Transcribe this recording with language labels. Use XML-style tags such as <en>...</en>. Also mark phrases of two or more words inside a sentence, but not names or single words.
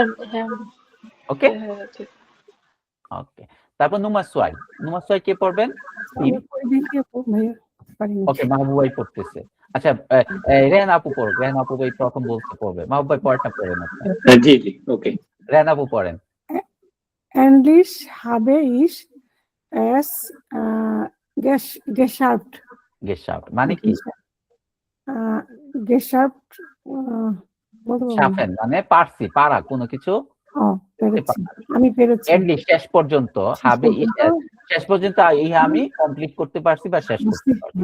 <bn>ওকে ওকে, তারপর</bn> <de>Nummer zwei. Nummer zwei</de> <bn>কে পড়বেন? ওকে, মাহবুব ভাই পড়তেছে। আচ্ছা, রেহান আপু পড়ো। রেহান আপু ভাই প্রথম বলতে পড়বে। মাহবুব ভাই পড়াটা পড়েন আপনি। জি জি ওকে। রেহান আপু পড়েন।</bn> <de>Endlich habe ich es geschafft.</de> <bn>গেশাফট মানে কি?</bn> <de>Geschafft.</de> <bn>শাফেন মানে পারছি, পারা, কোনো কিছু আমি পেরেছি। এন্ডলি শেষ পর্যন্ত, হবে শেষ পর্যন্ত এই আমি কমপ্লিট করতে পারছি বা শেষ করতে পারছি।</bn>